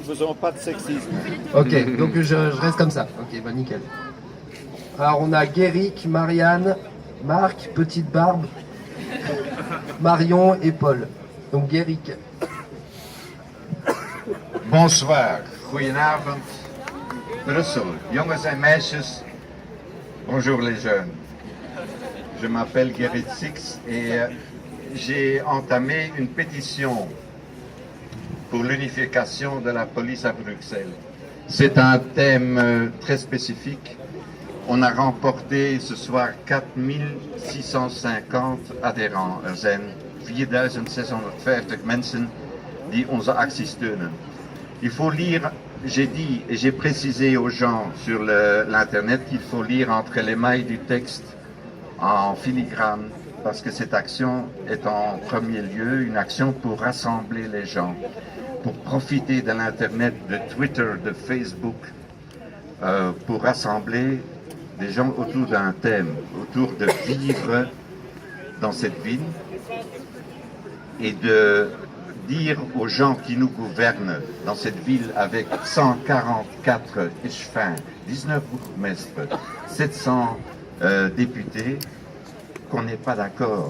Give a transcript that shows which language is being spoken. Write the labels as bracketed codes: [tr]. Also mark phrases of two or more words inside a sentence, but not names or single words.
[fr] Ne faisons pas de sexisme. Ok, donc je reste comme ça. Ok, bah nickel. Alors on a Guéric, Marianne, Marc, Petite Barbe, Marion et Paul. Donc Guéric. Bonsoir, [nl] goedenavond. Brussel, jongens en meisjes, [fr] bonjour les jeunes. Je m'appelle Gerrit Six et j'ai entamé une pétition pour l'unification de la police à Bruxelles. C'est un thème très spécifique. On a remporté ce soir 4650 adhérents. [nl] Er zijn 4650 mensen die onze actie steunen. [fr] Il faut lire, j'ai dit et j'ai précisé aux gens sur l'internet qu'il faut lire entre les mailles du texte en filigrane, parce que cette action est en premier lieu une action pour rassembler les gens, pour profiter de l'internet, de Twitter, de Facebook, pour rassembler des gens autour d'un thème, autour de vivre dans cette ville et de dire aux gens qui nous gouvernent dans cette ville avec 144 échevins, 19 bourgmestres, 700 députés, qu'on n'est pas d'accord.